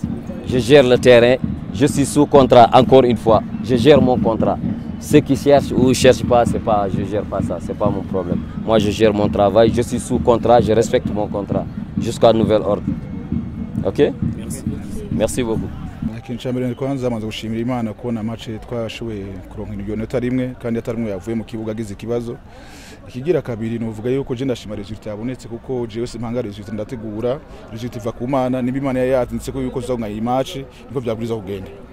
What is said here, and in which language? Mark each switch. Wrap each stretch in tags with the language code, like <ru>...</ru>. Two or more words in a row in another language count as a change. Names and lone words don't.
<fr>Je gère le terrain, je suis sous contrat, encore une fois, je gère mon contrat. Ceux qui cherchent ou ne cherchent pas, je ne gère pas ça, ce n'est pas mon problème. Moi je gère mon travail, je suis sous contrat, je respecte mon contrat, jusqu'à nouvel ordre. Ok? Merci. Merci beaucoup.</fr> <rn>Kinshambere kwanza amaze gushimira Imana kubona match twashoboye kuronka inota rimwe kandi atarimwe yavuye mu kibuga agize ikibazo. Ikigira kabiri nuvuga yuko je ndashima resultat yabonetse kuko jewe simpanga resultat ndategura resultat iva ku Mana niba Imana yatinze ko yuko zonga iyi match niko byaburiza kugenda.</rn>